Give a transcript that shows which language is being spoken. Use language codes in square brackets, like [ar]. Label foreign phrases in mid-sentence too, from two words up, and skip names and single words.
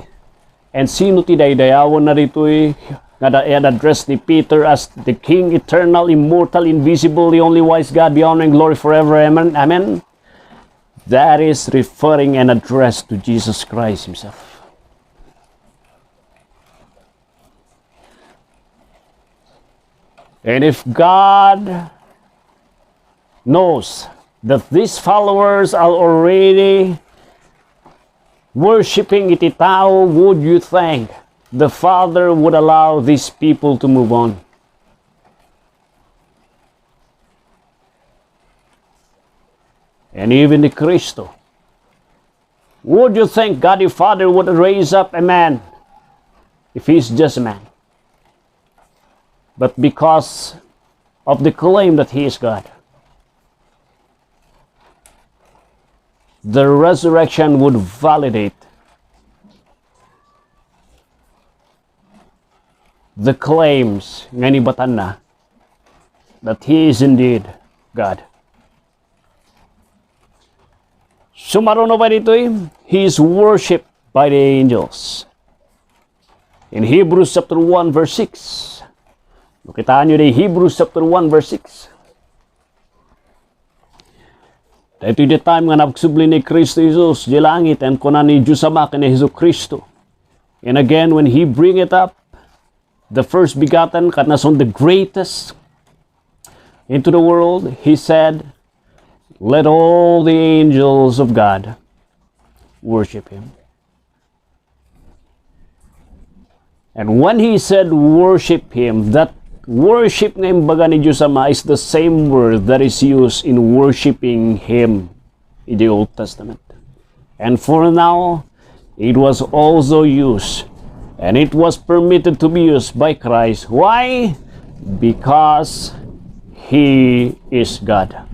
[en] And [ilo] sino ti daydayawon na dito'y nga address ni Peter [en] as the King, eternal, immortal, invisible, the only wise God, be honor and glory forever. Amen. Amen. That is referring and address to Jesus Christ Himself. And if God knows that these followers are already worshiping [ilo] iti tao, [en] would you think the Father would allow these people to move on? And even the Cristo, would you think God the Father would raise up a man if he's just a man? But because of the claim that he is God, the resurrection would validate the claims [ilo] nga nibatan na [en] that He is indeed God. [ilo] Sumaruno ba dito [en] He is worshipped by the angels. In Hebrews chapter 1 verse 6. [ilo] Makitaan nyo din Hebrews chapter 1 verse 6. Ito yung time nga nagsubli ni Kristo Jesus di langit and kunan ni Diyos Ama kini Hesus Kristo. [en] And again, when He bring it up, the first begotten, kanason the greatest into the world, He said, let all the angels of God worship Him. And when He said worship Him, that worship [ilo] nga imbaga ni Diyos Ama [en] is the same word that is used in worshiping Him in the Old Testament. And for now, it was also used, and it was permitted to be used by Christ. Why? Because He is God.